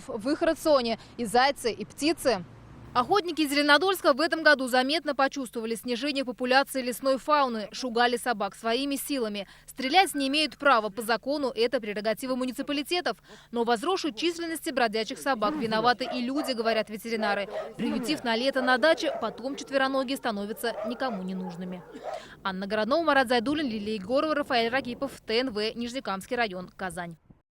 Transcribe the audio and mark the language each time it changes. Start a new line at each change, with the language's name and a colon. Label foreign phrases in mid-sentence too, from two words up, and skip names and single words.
Russian: В их рационе и зайцы, и птицы. Охотники из Зеленодольска в этом году заметно почувствовали снижение популяции лесной фауны. Шугали собак своими силами. Стрелять не имеют права по закону, это прерогатива муниципалитетов. Но возросшей численности бродячих собак виноваты и люди, говорят ветеринары. Приютив на лето на даче, потом четвероногие становятся никому не нужными. Анна Городнова, Марат Зайдуллин, Лилия Егорова, Рафаэль Ракипов, ТНВ, Нижнекамский район, Казань.